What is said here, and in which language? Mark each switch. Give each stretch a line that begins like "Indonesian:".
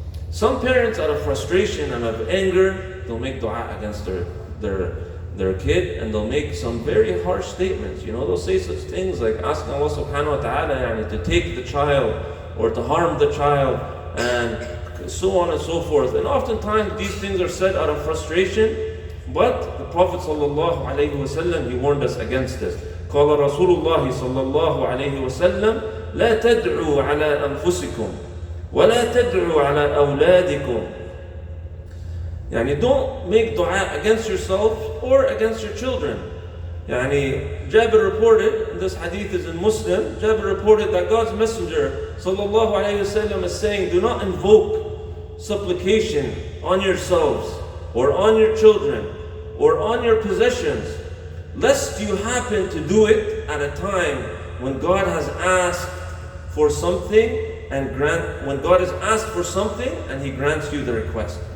English: Some parents, out of frustration and of anger, they'll make dua against their kid, and they'll make some very harsh statements. They'll say such things like asking Allah subhanahu wa ta'ala to take the child or to harm the child and so on and so forth. And oftentimes these things are said out of frustration, but the Prophet sallallahu alaihi wasallam, he warned us against this.
Arabic: قال رسول الله صلى الله عليه وسلم لا تدعوا على أنفسكم ولا تدعوا على أولادكم.
English: Don't make dua against yourself or against your children. Jabir reported, and this hadith is in Muslim, Jabir reported that God's Messenger sallallahu alayhi wasallam is saying, do not invoke supplication on yourselves or on your children or on your possessions, lest you happen to do it at a time when God has asked for something when God has asked for something and He grants you the request.